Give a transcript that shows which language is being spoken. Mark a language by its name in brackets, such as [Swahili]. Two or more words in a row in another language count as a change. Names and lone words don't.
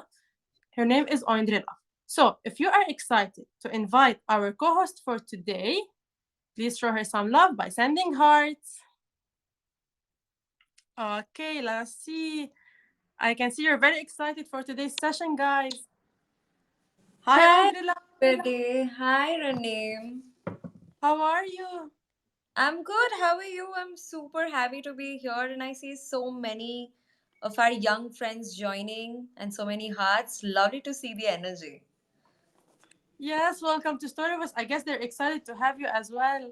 [English] Her name is Oindrila. So if you are excited to invite our co-host for today, please show her some love by sending hearts. Okay, let's see. I can see you're very excited for today's session, guys. Hi, Hi, Oindrila. Betty. Hi, Raneem. How are you? I'm good. How are you? I'm super happy to be here, and I see so many of our young friends joining and so many hearts. Lovely to see the energy. Yes, welcome to Storyverse. I guess they're excited to have you as well.